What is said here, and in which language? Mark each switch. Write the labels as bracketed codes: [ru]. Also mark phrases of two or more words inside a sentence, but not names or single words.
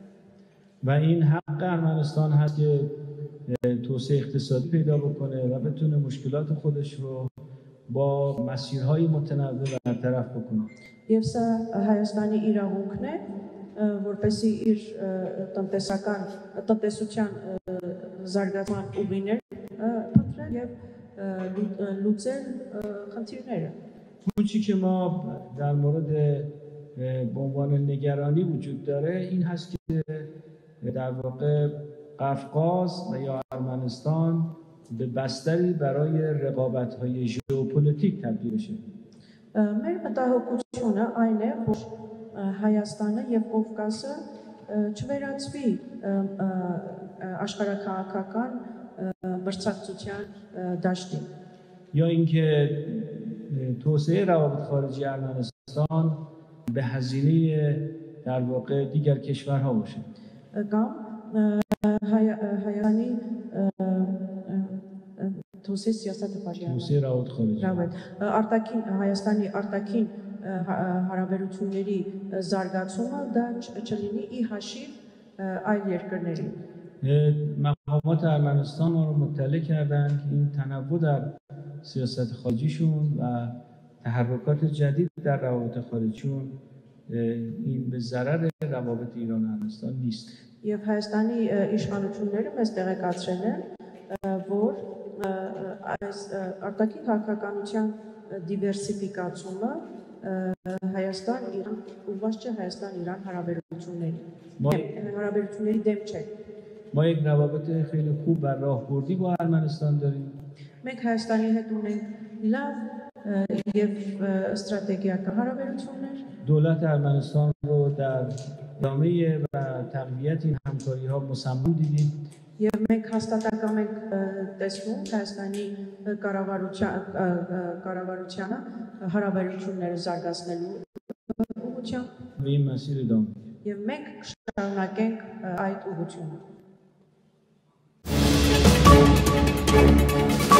[fa] و این حق ارمنستان هست که توسعه اقتصادی پیدا بکنه و بتونه مشکلات خودش رو با مسیرهای متنوع برطرف بکنه. [hy] Եվ սա Հայաստանի իրավունքն է, որպեսզի իր տնտեսության զարգացման ուղիներ փնտրել եւ լուծել խնդիրները։ [fa] اون چی که ما در مورد به عنوان نگرانی وجود داره این هست که در واقع قفقاز و یا ارمنستان به بستری برای رقابت‌های ژئوپلیتیک تبدیل بشه. [hy] Մեր մտահոգությունը այն է, որ Հայաստանը եւ Կովկասը չվերածվի աշխարհաքաղաքական մրցակցության դաշտին. [fa] یا اینکه توسعه روابط خارجی ارمنستان به هزینه در واقع دیگر کشورها باشه. [hy] Կամ Հայաստանի [fa] توسعه سیاست خارجی توسعه روابط خارجی [hy] արտաքին Հայաստանի արտաքին հարաբերությունների զարգացումը դա չլինի ի հաշիվ այլ երկրների. [fa] مقامات ارمنستان ما رو مطلع کردن که این تنوع در سیاست خارجیشون و تحرکات جدید در روابط خارجیشون این به ضرر روابط ایران و ارمنستان نیست. [hy] Եվ Հայաստանի իշխանությունները մեզ տեղեկացրել են, որ այս արտաքին քաղաքականության դիվերսիֆիկացումը Հայաստան-Իրան ուղղված չէ Հայաստան-Իրան հարաբերությունների դեմ չէ. [fa] ما یک روابط خیلی خوب و راهبردی با ارمنستان داریم. [hy] Մենք Հայաստանի հետ ունենք լավ եւ استراتژیական հարաբերություններ. [fa] دولت ارمنستان رو در ادامه و تقویت این همکاری‌ها مصمم دیدیم. [hy] Եվ մենք հաստատակամ ենք տեսնում Հայաստանի կառավարությանը հարաբերությունները զարգացնելու ուղղությամբ. [fa] و این مسیر ادامه. [hy] Եվ մենք կշարունակենք այդ ուղղությունը.